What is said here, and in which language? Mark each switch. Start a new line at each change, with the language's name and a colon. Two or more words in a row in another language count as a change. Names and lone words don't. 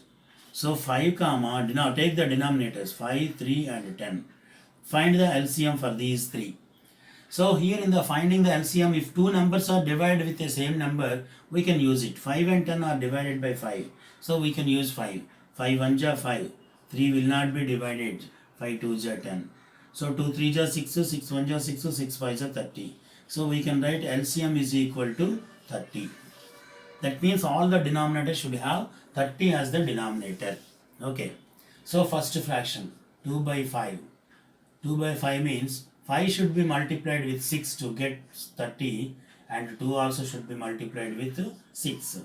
English: So 5 comma, now take the denominators 5, 3 and 10. Find the LCM for these three. So here in the finding the LCM, if two numbers are divided with the same number, we can use it. 5 and 10 are divided by 5. So we can use 5. 5 1 ja 5. 3 will not be divided. 5 2 ja 10. So 2 3 ja 6, 6 1 ja 6, 6 5 ja 30. So we can write LCM is equal to 30. That means all the denominators should have 30 as the denominator. Okay. So first fraction 2 by 5. 2 by 5 means 5 should be multiplied with 6 to get 30 and 2 also should be multiplied with 6.